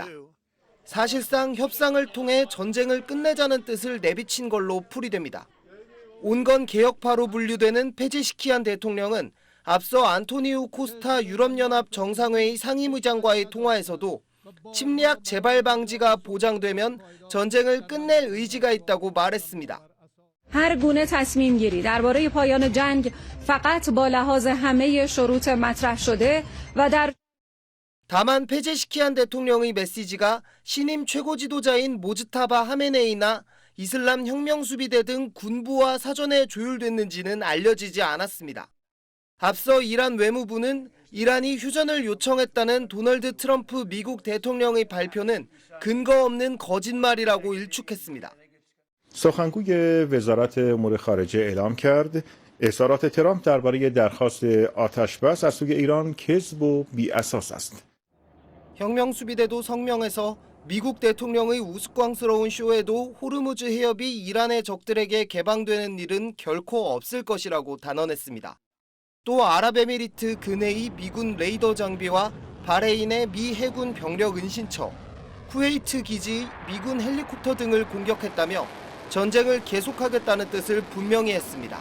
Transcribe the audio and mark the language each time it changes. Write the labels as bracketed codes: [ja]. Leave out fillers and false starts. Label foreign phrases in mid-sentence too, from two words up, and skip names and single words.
[ko] 사실상 협상을 통해 전쟁을 끝내자는 뜻을 내비친 걸로 풀이됩니다. 온건 개혁파로 분류되는 페제시키안 대통령은 앞서 안토니우 코스타 유럽연합 정상회의 상임의장과의 통화에서도 침략 재발 방지가 보장되면 전쟁을 끝낼 의지가 있다고 말했습니다. [fa] هر گونه تصمیم گیری درباره پایان جنگ فقط با لحاظ همه شروط مطرح شده و در [ko] 다만 페제시키안 대통령의 메시지가 신임 최고 지도자인 모즈타바 하메네이나 이슬람 혁명수비대 등 군부와 사전에 조율됐는지는 알려지지 않았습니다. 앞서 이란 외무부는 이란이 휴전을 요청했다는 도널드 트럼프 미국 대통령의 발표는 근거 없는 거짓말이라고 일축했습니다. [fa] سخنگوی وزارت امور خارجه اعلام کرد اظهارات ترامپ درباره درخواست آتش‌بس از سوی ایران کذب و بی‌اساس است. [ko] 혁명수비대도 성명에서 미국 대통령의 우스꽝스러운 쇼에도 호르무즈 해협이 이란의 적들에게 개방되는 일은 결코 없을 것이라고 단언했습니다. 또 아랍에미리트 근해의 미군 레이더 장비와 바레인의 미 해군 병력 은신처, 쿠웨이트 기지 미군 헬리콥터 등을 공격했다며 전쟁을 계속하겠다는 뜻을 분명히 했습니다.